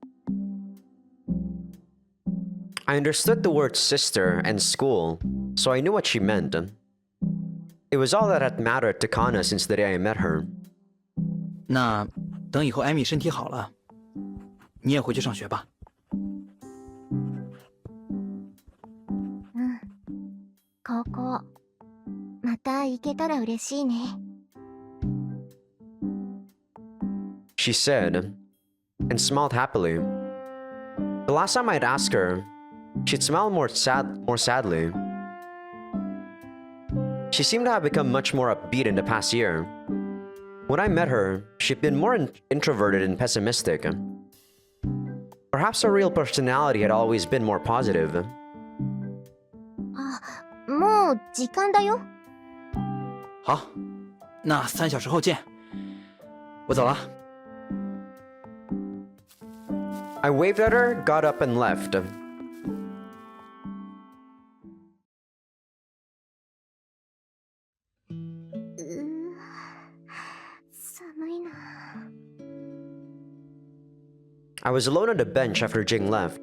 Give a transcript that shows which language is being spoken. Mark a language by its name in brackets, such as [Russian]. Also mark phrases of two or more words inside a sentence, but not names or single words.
[English] I understood the words sister and school, so I knew what she meant. It was all that had mattered to Kana since the day I met her. [Chinese] 那等以后艾米身体好了，你也回去上学吧。 [Japanese] 高校、また行けたら嬉しいね。 [English] She said, and smiled happily. The last time I'd asked her, she'd smile more sadly. She seemed to have become much more upbeat in the past year. When I met her, she'd been more introverted and pessimistic. Perhaps her real personality had always been more positive. [Japanese] もう時間だよ。 [Chinese] 好，那3小时后见。我走了。 [English] I waved at her, got up, and left. [Japanese] 寒いな。 [English] I was alone on the bench after Jing left.